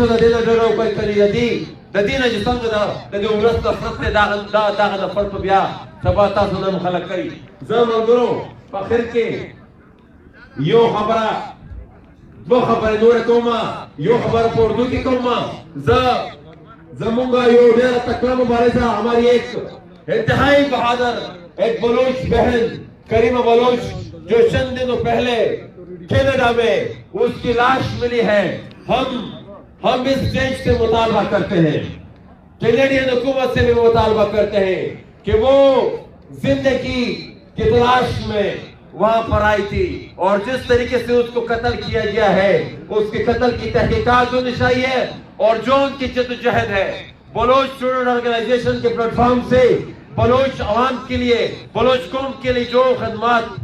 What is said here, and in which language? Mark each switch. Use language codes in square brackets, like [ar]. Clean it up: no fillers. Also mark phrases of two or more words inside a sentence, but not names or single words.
[ps] د دې نه ډډه وکړئ که د دې نه چې څنګه د دې ولس نفرت دی دغه نفرت به بیا سبا تاسو نه خلک کوي زه ملګرو په اخر کې یو خبره دو خبرې نورې کومه یو خبره په اردو کې کومه زمونږ یو ډېره تکړه مبارزه [ur] ہماری ایک انتہائی بہادر ایک بلوچ بہن کریمہ بلوچ جو چند دنوں پہلے کینیڈا میں اس کی لاش ملی ہے ہم اس دیش سے مطالبہ کرتے ہیں کینیڈین حکومت سے بھی مطالبہ کرتے ہیں کہ وہ زندگی کی تلاش میں وہاں پر آئی تھی اور جس طریقے سے اس کو قتل کیا گیا ہے اس کے قتل کی تحقیقات ہونی چاہیے اور جو ان کی جدوجہد ہے بلوچ اسٹوڈنٹ آرگنائزیشن کے پلیٹ فارم سے بلوچ عوام کے لیے بلوچ قوم کے لیے جو خدمات